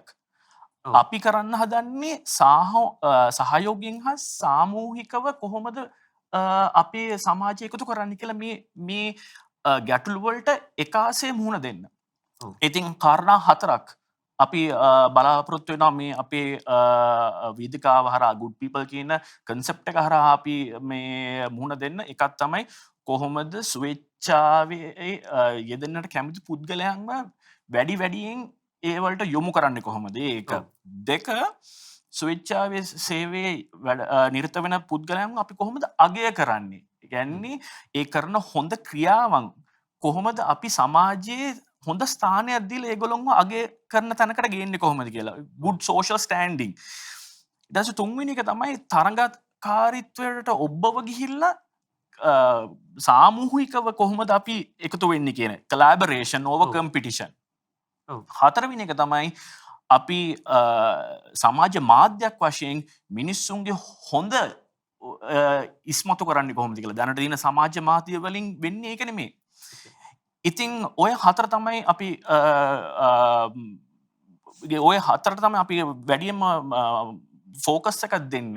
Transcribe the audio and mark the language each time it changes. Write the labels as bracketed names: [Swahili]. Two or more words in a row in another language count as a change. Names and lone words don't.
[Sinhala] අපි කරන්න හදන්නේ සහයෝගයෙන් හා සාමූහිකව කොහොමද අපේ සමාජය එකතු කරන්න කියලා මේ ගැටලුවලට එකාසේ මුහුණ දෙන්න. ඉතින් කාරණා 4ක් අපි බලාපොරොත්තු වෙනවා මේ අපේ වේදිකාව හරහා [English] good people [Sinhala] කියන concept එක හරහා අපි මේ මුහුණ දෙන්න. එකක් තමයි කොහොමද ස්වේච්ඡාවේ යෙදෙන්නට කැමති පුද්ගලයන්ව වැඩියෙන් ඒවලට යොමු කරන්නේ කොහොමද? ඒක. දෙක, ස්වේච්ඡාවේ සේවයේ නිරත වෙන පුද්ගලයන්ව අපි කොහොමද අගය කරන්නේ? ඒ කියන්නේ ඒ කරන හොඳ ක්‍රියාවන් කොහොමද අපි සමාජයේ හොඳ ස්ථානයක් දීලා ඒගොල්ලන්ව අගය කරන තැනකට ගේන්නේ කොහොමද කියලා. [English] good social standing. [Sinhala] ඊට පස්සේ තුන්වෙනි එක තමයි තරඟකාරීත්වයට ඔබව ගිහිල්ලා සාමූහිකව කොහොමද අපි එකතු වෙන්නේ කියන [English] collaboration over competition. [Sinhala] හතරවෙනි එක තමයි අපි සමාජ මාධ්‍යයක් වශයෙන් මිනිස්සුන්ගේ හොඳ ඉස්මතු කරන්නේ කොහොමද කියලා. දැනට තියෙන සමාජ මාධ්‍ය වලින් වෙන්නේ ඒක නෙමෙයි. ඉතින් ඔය හතර තමයි අපි වැඩියෙන්ම ෆෝකස් එකක් දෙන්නේ.